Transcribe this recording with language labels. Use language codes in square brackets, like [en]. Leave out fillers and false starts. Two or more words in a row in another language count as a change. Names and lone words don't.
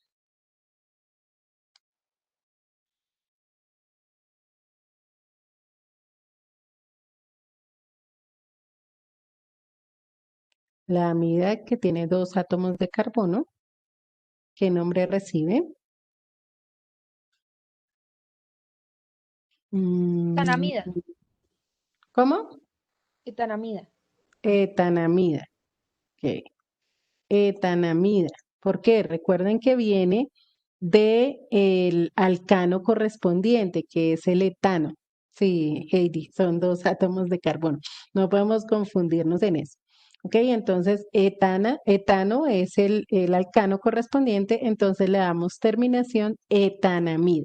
[es] La amida que tiene dos átomos de carbono, ¿qué nombre recibe? Mm, Etanamida. ¿Cómo? Etanamida. Etanamida. Ok. Etanamida. ¿Por qué? Recuerden que viene de el alcano correspondiente, que es el etano. Sí, Heidi, son dos átomos de carbono. No podemos confundirnos en eso. Ok, entonces etano es el alcano correspondiente, entonces le damos terminación etanamida.